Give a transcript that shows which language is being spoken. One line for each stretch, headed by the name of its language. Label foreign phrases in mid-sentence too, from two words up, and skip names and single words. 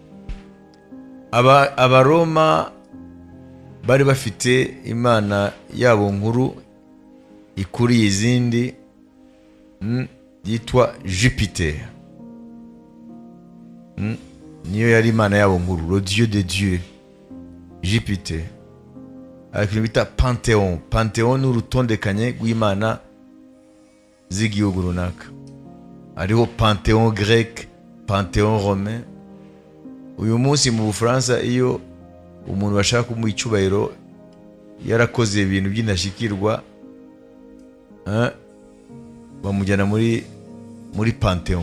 Kinyarwanda: Abaroma bari bafite imana yabo nkuru ikuriye izindi, yitwa Jupiter. Niyo yari imana yabo nkuru,
French: le dieu de Dieu, Jupiter.
Kinyarwanda: Ariko bita Panthéon. Panthéon ni urutondekanye rw'imana z'igihugu runaka. Hariho
French: Panthéon grec, Panthéon romain.
Kinyarwanda: Uyu munsi mu Bufaransa, iyo umuntu bashaka kumuha icyubahiro yarakoze ibintu by'indashyikirwa, bamujyana muri Panthéon.